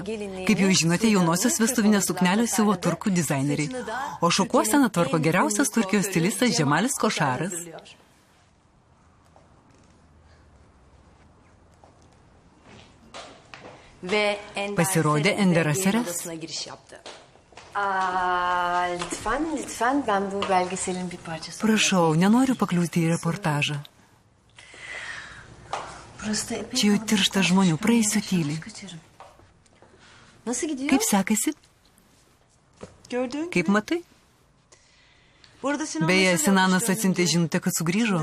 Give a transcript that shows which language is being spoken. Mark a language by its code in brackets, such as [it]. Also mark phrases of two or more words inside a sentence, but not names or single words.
[lt] Kaip jau žinote, jaunosios vestuvinės suknelės siuvo turkų dizaineriai. O šukuoseną tvarko geriausias Turkijos stilistas Džemalis Košaras. Pasirodė Ender Aseres. [tr] Lütfen ben bu belgeselin bir parçası. [lt] Prašau, nenoriu pakliūti į reportažą. Čia jau tiršta žmonių, praeisiu tyliai. Kaip sekasi? Kaip matai? Beje, Sinanas atsiuntė žinutę, kad sugrįžo.